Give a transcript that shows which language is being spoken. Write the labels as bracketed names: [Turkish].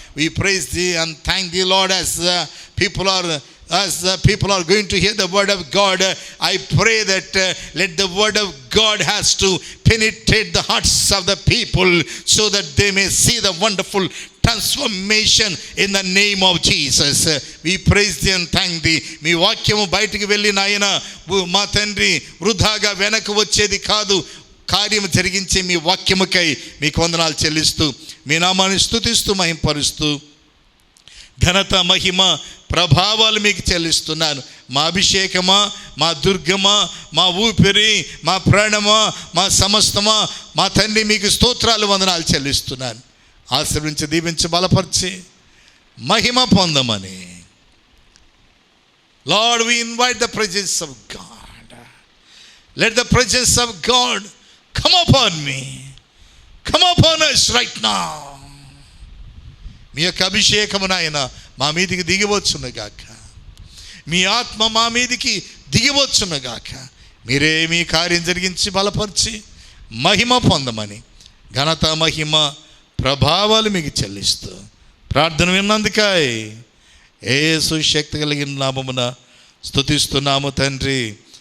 [English] We praise Thee and thank Thee, Lord, as the people are going to hear the word of God. I pray that let the word of God has to penetrate the hearts of the people so that they may see the wonderful transformation in the name of Jesus. We praise Thee and thank Thee. [Telugu] మీ వాక్యము బయటికి వెళ్ళి నాయన మా తండ్రి వృధాగా వెనక్కి వచ్చేది కాదు, కార్యము జరిగించే మీ వాక్యముకై మీకు వందనాలు చెల్లిస్తూ మీ నామాన్ని స్తుతిస్తూ మహింపరుస్తూ ఘనత మహిమ ప్రభావాలు మీకు చెల్లిస్తున్నాను. మా అభిషేకమా, మా దుర్గమా, మా ఊపిరి, మా ప్రాణమా, మా సమస్తమా, మా తండ్రి మీకు స్తోత్రాలు వందనాలు చెల్లిస్తున్నాను. ఆశీర్వించి దీవించి బలపరిచి మహిమ పొందమని. [English] Lord, we invite the presence of God. Let the presence of God come upon me. Come upon us right now. [Telugu] మీ యొక్క అభిషేకము నాయన మా మీదికి దిగివచ్చునుగాక. మీ ఆత్మ మా మీదికి దిగివచ్చునుగాక. మీరే మీ కార్యం జరిగించి బలపరిచి మహిమ పొందమని ఘనత మహిమ ప్రభావాలు మీకు చెల్లిస్తూ ప్రార్థన విన్నందుకై యేసు శక్తి కలిగిన నామమున స్తుతిస్తున్నాము తండ్రి.